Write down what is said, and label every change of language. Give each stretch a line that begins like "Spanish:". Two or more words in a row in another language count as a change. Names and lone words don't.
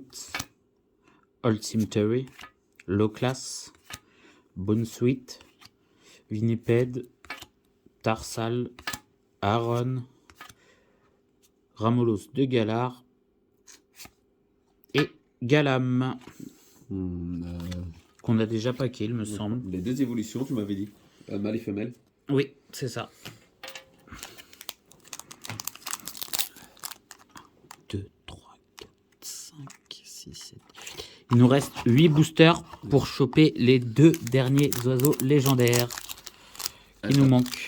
French: Old Cemetery. Low Class. Bone Sweet. Winniped. Tarsal. Aaron. Ramolos de Galar. Et Galam. Qu'on a déjà paqué, il me semble. Les deux évolutions, tu m'avais dit. Mâle et femelle. Oui, c'est ça. 2, 3, 4, 5, 6, 7. Il nous reste 8 boosters pour choper les 2 derniers oiseaux légendaires qui nous manquent.